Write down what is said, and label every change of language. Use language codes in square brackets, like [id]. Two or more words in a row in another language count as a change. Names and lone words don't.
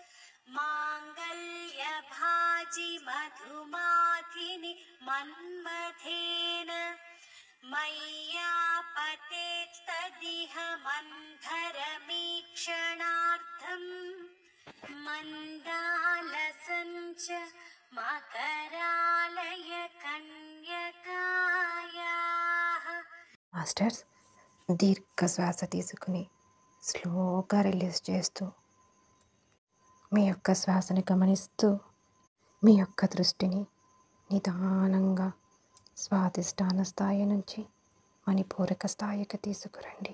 [sa] माङ्गल्यभाजि मधुमाधिनि मन्मथेन मय्यापतेत्तदिह मन्थरमीक्षणार्थम् मन्दालसञ्च मकरालय कन्यकायाः. [te] మాస్టర్స్, దీర్ఘ శ్వాస తీసుకుని స్లోగా రిలీజ్ చేస్తూ మీ యొక్క శ్వాసని గమనిస్తూ మీ యొక్క దృష్టిని నిదానంగా స్వాదిష్టాన స్థాయి నుంచి మణిపూరక స్థాయికి తీసుకురండి.